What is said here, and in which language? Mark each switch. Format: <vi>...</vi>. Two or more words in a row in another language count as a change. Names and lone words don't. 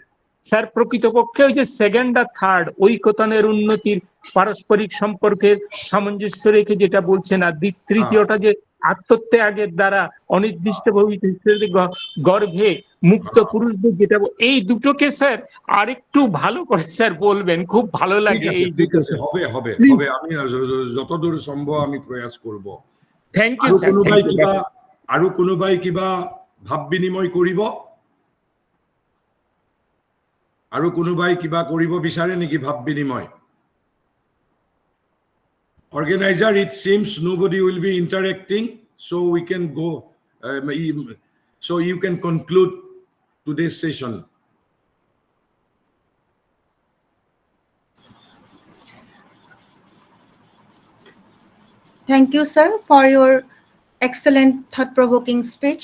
<bn>স্যার প্রকৃতপক্ষে ওই যে সেকেন্ড আর থার্ড ঐকতানের উন্নতির পারস্পরিক সম্পর্কের সামঞ্জস্য রেখে যেটা বলছেন, আর তৃতীয়টা যে আত্মত্যাগের দ্বারা অনির্দিষ্ট ভবিষ্যৎ গর্ভে মুক্ত পুরুষদের যেটা, এই দুটোকে স্যার আরেকটু ভালো করে স্যার বলবেন, খুব ভালো লাগে। এই হবে হবে হবে, আমি যতদূর সম্ভব আমি প্রয়াস করব।</bn> <en>thank you sir.</en> <as>আৰু কোনোবাই কিবা ভাব বিনিময় কৰিব? আৰু কোনোবাই কিবা কৰিব বিচাৰে নেকি ভাব বিনিময়?</as> <en>Organizer, it seems nobody will be interacting, so we can go, so you can conclude today's session. Thank you, sir, for your excellent thought-provoking speech.</en>